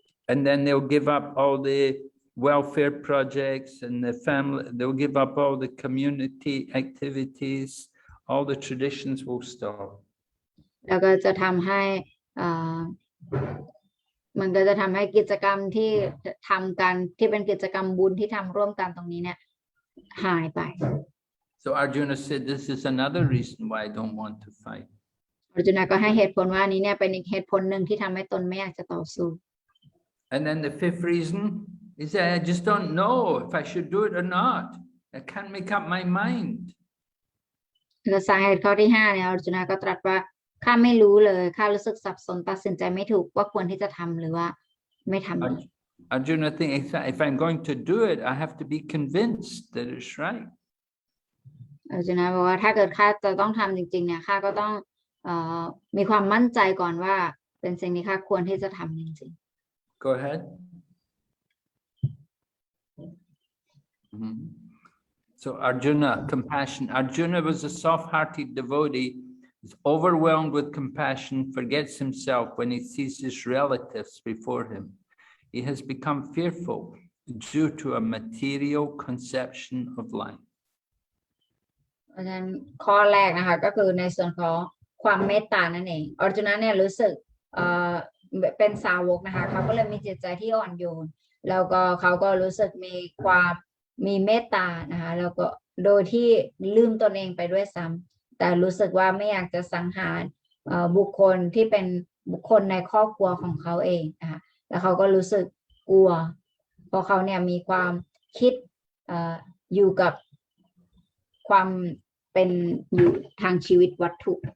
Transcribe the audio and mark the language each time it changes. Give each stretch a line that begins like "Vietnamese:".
English: And then they'll give up all the welfare projects and the family, they'll give up all the community activities, all the traditions will stop.
Thai: แล้วก็จะทำให้มันก็จะทำให้กิจกรรมที่ทำกันที่เป็นกิจกรรมบุญที่ทำร่วมกันตรงนี้เนี่ยหายไป
English: So Arjuna said, this is another reason why I don't want to fight.
Thai: อร์จุนก็ให้เหตุผลว่านี้เนี่ยเป็นอีกเหตุผลหนึ่งที่ทำให้ตนไม่อยากจะต่อสู้
English: And then the fifth reason is that I just don't know if I should do it or not. I can't make up my mind.
Thai: และสาเหตุข้อที่5เนี่ยอร์จุนก็ตรัสว่าข้าไม่รู้เลยข้ารู้สึกสับสนตัดสินใจไม่ถูกว่าควรที่จะทำหรือว่าไม่ทำ
English: Arjuna thinks if I'm going to do it, I have to be convinced that it's right.
Thai: อร์จุนบอกว่าถ้าเกิดข้าจะต้องทำจริงๆเนี่ยข้าก็ต้องมีความมั่นใจก่อนว่าเป็นสิ่งที่ข้าควรที่จะทำจริงๆ
English: Go ahead. So Arjuna, compassion. Arjuna was a soft-hearted devotee, is overwhelmed with compassion, forgets himself when he sees his relatives before him. He has become fearful due to a material conception of life.
Thai: เพราะฉะนั้นข้อแรกนะคะก็คือในส่วนของความเมตตานั่นเองอร์จุนเนี่ยรู้สึกเป็นสาวกนะคะเขาก็เลยมีจิตใจที่อ่อนโยนแล้วก็เขาก็รู้สึกมีเมตตานะคะแล้วก็โดยที่ลืมตนเองไปด้วยซ้ำแต่รู้สึกว่าไม่อยากจะสังหารบุคคลที่เป็นบุคคลในครอบครัวของเขาเองนะคะแล้วเขาก็รู้สึกกลัวเพราะเขาเนี่ยมีความคิดอยู่กับความเป็นอยู่ทางชีวิตวัตถุ